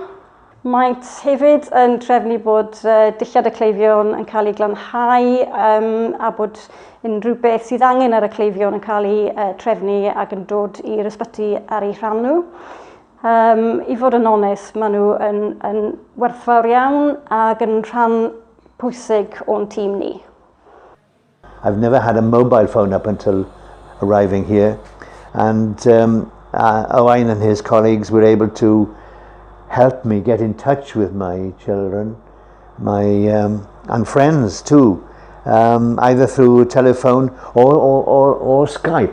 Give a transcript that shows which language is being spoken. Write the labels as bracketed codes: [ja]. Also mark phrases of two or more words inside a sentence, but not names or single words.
[cy] Maent hefyd yn trefnu bod dillad y cleifion yn cael ei glanhau a bod unrhyw beth sydd angen ar y cleifion yn cael ei trefnu ac yn dod i'r ysbyty ar ei rhan nhw. I fod yn onest, maen nhw yn werthfawr iawn ac yn rhan pwysig o'n tîm ni. [en] I've never had a mobile phone up until arriving here, and Owain and his colleagues were able to helped me get in touch with my children, and friends too, either through telephone or Skype.